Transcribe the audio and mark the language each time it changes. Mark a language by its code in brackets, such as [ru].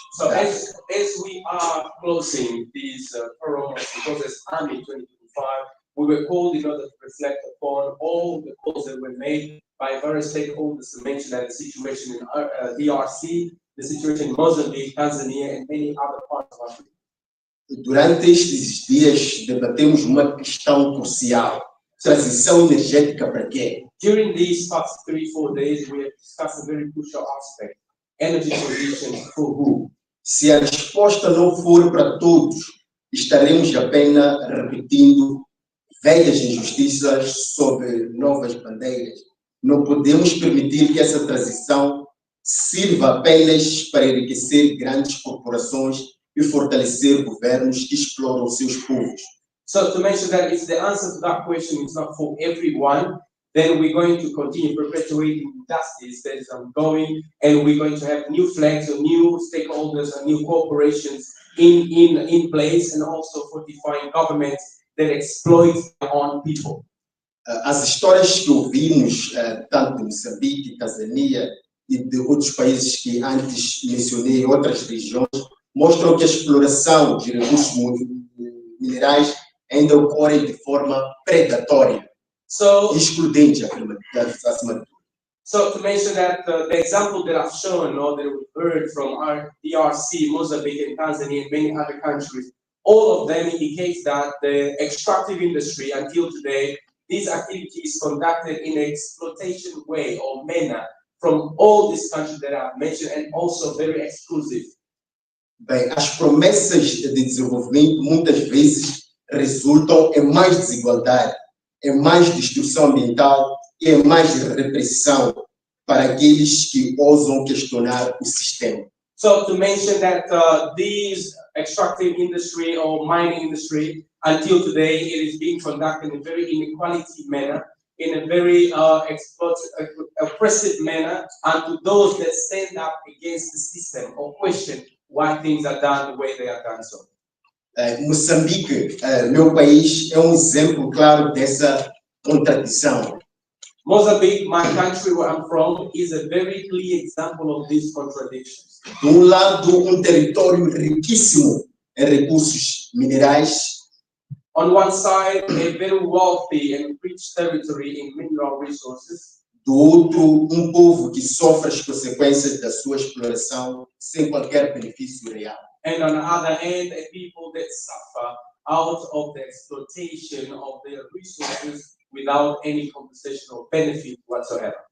[en] So as we are closing this forum of the Process Army 2025, we were called in order to reflect upon all the calls that were made by various stakeholders to mention that the situation in DRC the situation in Mozambique, Tanzania, and many other parts of Africa. [pt] Durante estes dias, debatemos uma questão crucial. Transição energética para quê? [en] During these past 3-4 days, we have discussed a very crucial aspect: energy transition for who? [pt] Se a resposta não for para todos, estaremos apenas repetindo velhas injustiças sob novas bandeiras. Não podemos permitir que essa transição sirva apenas para enriquecer grandes corporações e fortalecer governos que exploram seus povos. [en] So to mention that if the answer to that question is not for everyone, then we're going to continue perpetuating injustice that is ongoing, and we're going to have new flags or new stakeholders and new corporations in place, and also fortifying governments that exploit their own people. [pt] As histórias que ouvimos, tanto de Moçambique, Tanzânia e de outros países que antes mencionei, outras regiões, mostram que a exploração de recursos minerais ainda ocorre de forma predatória, excludente, acima de tudo. [en] So to mention that the example that I've shown, or that we've heard from our DRC, Mozambique, and Tanzania, and many other countries, all of them indicate that the extractive industry, until today, this activity is conducted in an exploitation way or manner from all these countries that I've mentioned, and also very exclusive. [pt] Bem, as promessas de desenvolvimento muitas vezes resultam em mais desigualdade, em mais destruição ambiental e em mais repressão para aqueles que ousam questionar o sistema. [en] So to mention that these extractive industry or mining industry, until today, it is being conducted in a very inequality manner, in a very oppressive manner, and to those that stand up against the system or question why things are done the way they are done. So. [pt] Moçambique, meu país, é exemplo claro dessa contradição. [en] Mozambique, my country where I'm from, is a very clear example of these contradictions. [pt] De lado, território riquíssimo em recursos minerais. [en] On one side, a very wealthy and rich territory in mineral resources. [pt] Do outro, povo que sofre as consequências da sua exploração sem qualquer benefício real. [en] And on the other hand, a people that suffer out of the exploitation of their resources without any compensation or benefit whatsoever.